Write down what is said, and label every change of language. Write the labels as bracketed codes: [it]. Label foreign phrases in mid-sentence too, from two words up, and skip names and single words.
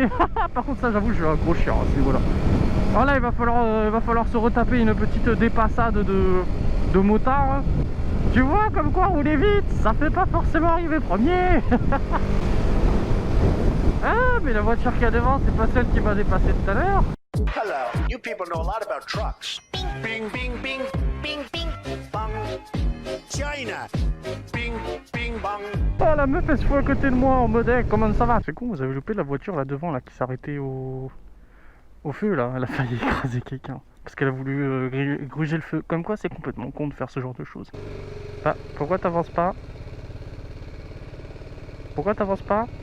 [fr] Par contre ça j'avoue je suis un gros chien à ce niveau là. Alors là il va falloir se retaper une petite dépassade de motard hein. Tu vois comme quoi rouler vite ça fait pas forcément arriver premier. Ah mais la voiture qui a devant c'est pas celle qui m'a dépassé tout à l'heure. [en] Hello, you people know a lot about trucks. Bing, bing, bing, bing, bing, bang. China. Bing, bing, bang. [fr] Oh la meuf elle se fout à côté de moi en mode comment ça va? C'est con, vous avez loupé la voiture là devant là qui s'arrêtait au feu là, elle a failli écraser quelqu'un. Parce qu'elle a voulu gruger le feu. Comme quoi c'est complètement con de faire ce genre de choses. Ah, pourquoi t'avances pas? Pourquoi t'avances pas?